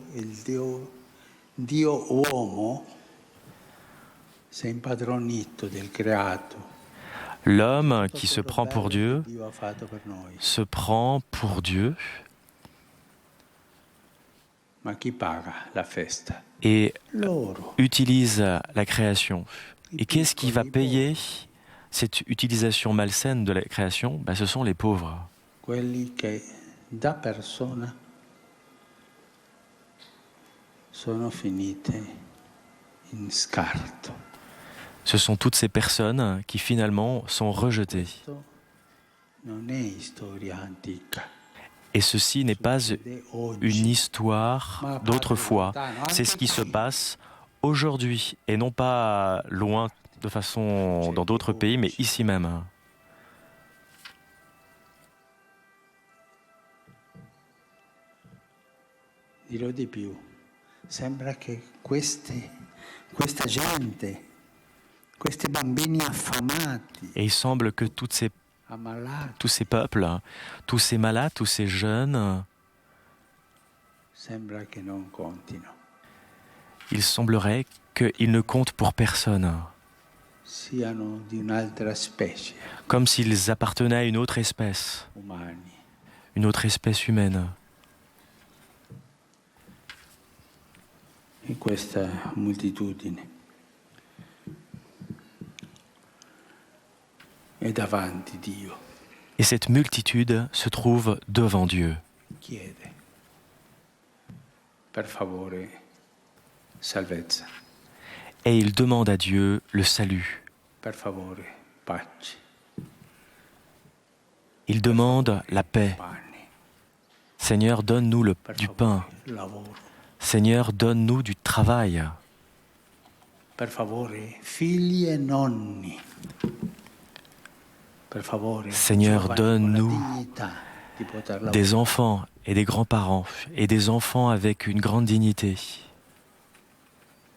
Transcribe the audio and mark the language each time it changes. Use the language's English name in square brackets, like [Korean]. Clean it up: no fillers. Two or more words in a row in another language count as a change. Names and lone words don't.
[French] L'homme qui se prend pour Dieu se prend pour Dieu et utilise la création. Et qu'est-ce qui va payer cette utilisation malsaine de la création? Ce sont les pauvres. [Italian] Quelli che da persona sono finite in scarto. [French] Ce sont toutes ces personnes qui finalement sont rejetées. Et ceci n'est pas une histoire d'autrefois. C'est ce qui se passe aujourd'hui et non pas loin de façon dans d'autres pays, mais ici même. [Italian] Dirò di più. Sembra che questa gente, questi bambini affamati, [French] et il semble que tous ces peuples, tous ces malades, tous ces jeunes, [Italian] sembra che non contino. [French] Il semblerait qu'ils ne comptent pour personne. [Italian] Siano di un'altra specie. [French] Comme s'ils appartenaient à une autre espèce. [Italian] Umani. [French] Une autre espèce humaine. [Italian] E questa moltitudine è davanti Dio. [French] Et cette multitude se trouve devant Dieu. [Italian] Chiede, per favore, salvezza. [French] Et il demande à Dieu le salut. [Italian] Per favore, pace. [French] Il demande la paix. Seigneur, donne-nous du pain. Seigneur, donne-nous du travail. [Italian] Per favore, figli e nonni. Per favore, [French] Seigneur, donne-nous des enfants et des grands-parents et des enfants avec une grande dignité.